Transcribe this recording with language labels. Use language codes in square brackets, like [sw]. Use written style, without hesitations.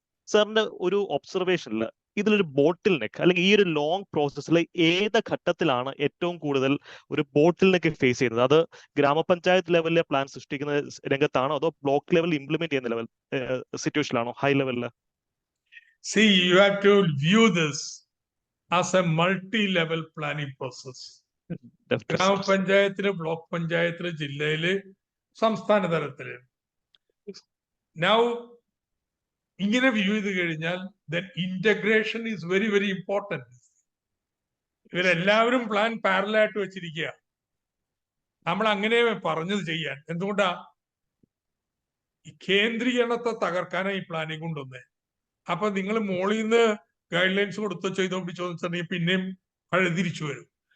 [ml] സാറിന്റെ ഒരു ഒബ്സർവേഷനിൽ ഇതിലൊരു ബോട്ടിൽ നെക്ക് അല്ലെങ്കിൽ ഈ ഒരു ലോങ് പ്രോസസ്സിൽ ഏത് ഘട്ടത്തിലാണ് ഏറ്റവും കൂടുതൽ ഒരു ബോട്ടിൽ നെക്ക് ഫേസ് ചെയ്യുന്നത്? അത് ഗ്രാമപഞ്ചായത്ത് ലെവലിലെ പ്ലാൻ സൃഷ്ടിക്കുന്ന രംഗത്താണോ, അതോ ബ്ലോക്ക് ലെവൽ ഇംപ്ലിമെന്റ് ചെയ്യുന്ന level സിറ്റുവേഷനിലാണോ, high ലെവലില്? [en] See, you have to view this as a multi-level planning process. [ml] ഗ്രാമപഞ്ചായത്തില്, block പഞ്ചായത്തില്, ജില്ലയില്, സംസ്ഥാന തലത്തില്. [en] Now, [ml] ഇങ്ങനെ വ്യൂ ചെയ്ത് കഴിഞ്ഞാൽ [en] then integration is very very important. [ml] ഇവരെല്ലാവരും പ്ലാൻ പാരലായിട്ട് വെച്ചിരിക്കുക. നമ്മൾ അങ്ങനെ പറഞ്ഞത് ചെയ്യാൻ. എന്തുകൊണ്ടാ? ഈ കേന്ദ്രീകരണത്തെ തകർക്കാനാണ് ഈ പ്ലാനിങ് കൊണ്ടുവന്നേ. അപ്പൊ നിങ്ങൾ മോളിൽ നിന്ന് ഗൈഡ് ലൈൻസ് കൊടുത്തോ ചെയ്തോ പിടിച്ചോ വെച്ചിട്ടുണ്ടെങ്കിൽ പിന്നെയും പഴയ തിരിച്ചു വരും.